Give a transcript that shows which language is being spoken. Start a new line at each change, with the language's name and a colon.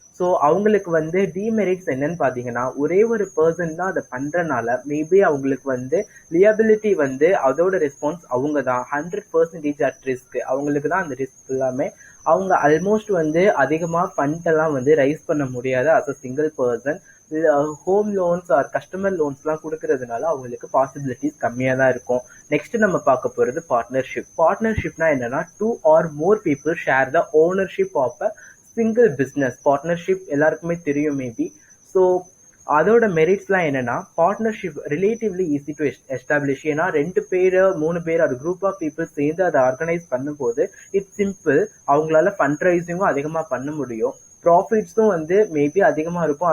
Tamil: So அவங்களுக்கு வந்து demerits என்னன்னு பார்த்தீங்கன்னா, ஒரே ஒரு பர்சன் தான் அதை பண்ணுறனால மேபி அவங்களுக்கு வந்து லியபிலிட்டி வந்து அதோட ரெஸ்பான்ஸ் அவங்க தான்
English: 100% at risk.
Tamil: அவங்களுக்கு தான் அந்த ரிஸ்க் எல்லாமே. அவங்க ஆல்மோஸ்ட் வந்து அதிகமாக ஃபண்டெல்லாம் வந்து ரைஸ் பண்ண முடியாது
English: As a single person.
Tamil: Home loans R customer லோன்ஸ்லாம் கொடுக்கறதுனால அவங்களுக்கு பாசிபிலிட்டிஸ் கம்மியாக தான் இருக்கும். நெக்ஸ்ட் நம்ம பார்க்க போகிறது பார்ட்னர்ஷிப். பார்ட்னர்ஷிப்னா என்னன்னா,
English: 2 or more people share the ownership of a single business.
Tamil: Partnership எல்லாருக்குமே தெரியும் மேபி. ஸோ அதோட மெரிட்ஸ்லாம் என்னன்னா, partnership
English: Relatively easy to establish.
Tamil: ஏன்னா 2 பேர் 3 பேர் அது குரூப் ஆஃப் பீப்புள் சேர்ந்து அதை ஆர்கனைஸ் பண்ணும்போது
English: It's simple.
Tamil: அவங்களால ஃபண்ட் ரைசிங்கும் அதிகமாக பண்ண முடியும், ப்ராஃபிட்ஸும் வந்து மேபி அதிகமாக இருக்கும்.